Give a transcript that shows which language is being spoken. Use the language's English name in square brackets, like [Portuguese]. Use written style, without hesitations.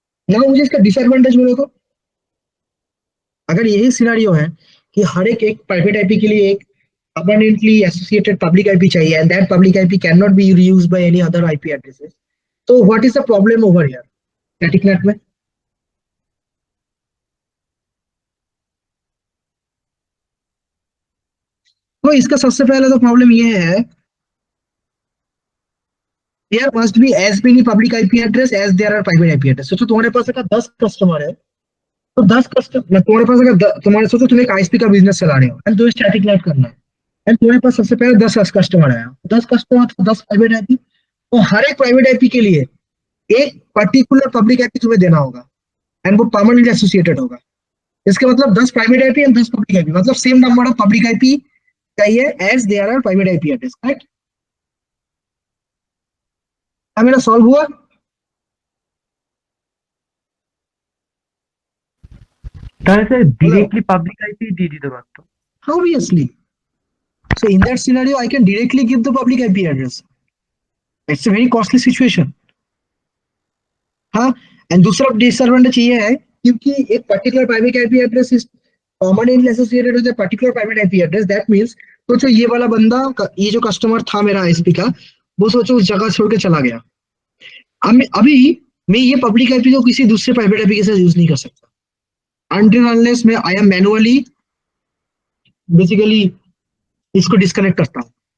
[Hindi] ना मुझे इसका डिसएडवांटेज बोलो तो, अगर यही सिनेरियो है कि हर एक एक प्राइवेट आईपी के लिए एक [English] permanently associated public IP [Hindi] चाहिए [English] and that public IP cannot be reused by any other IP addresses, [Hindi] तो [English] what is the problem over here [Hindi] static net में? तो इसका सबसे पहले तो प्रॉब्लम ये है, [English] there must be as many public IP address as there are private IP address। [Hindi] सोचो तुम्हारे पास अगर 10 कस्टमर है, तो 10 कस्टमर तुम्हारे पास अगर तुम्हारे सोचो तुम एक आईएसपी का बिजनेस चला रहे हो एंड तुम्हें स्टैटिक नेट करना है, एंड तुम्हारे पास सबसे पहले 10 कस्टमर आया, 10 कस्टमर तो 10 प्राइवेट आईपी, तो हर एक प्राइवेट आईपी के लिए एक पर्टिकुलर पब्लिक आईपी तुम्हें देना होगा, एंड वो परमानेंटली एसोसिएटेड होगा। इसका मतलब 10 private IP and 10 public IP, मतलब same number of public IP चाहिए [English] As there are private IP address. [Hindi] Correct? क्या मेरा सॉल्व हुआ? [Bangla] তাহলে স্যার ডিরেক্টলি পাবলিক আইপি দিয়ে দিতে পারতো। [English] Obviously. So in that scenario, I can directly give the public IP address. It's a very costly situation. हाँ, and [Hindi] दूसरा disadvantage ये है क्योंकि एक [English] Particular private IP address is permanently associated with a particular private IP address. [Hindi] That means सोचो ये वाला बंदा ये जो कस्टमर था मेरा आईएसपी का, वो सोचो उस जगह छोड़ के चला गया। अभी मैं ये पब्लिक आईपी को किसी दूसरे प्राइवेट आईपी के साथ यूज नहीं कर सकता अनटिल अनलेस मैं आई एम मैनुअली बेसिकली इसको डिस्कनेक्ट करता हूँ।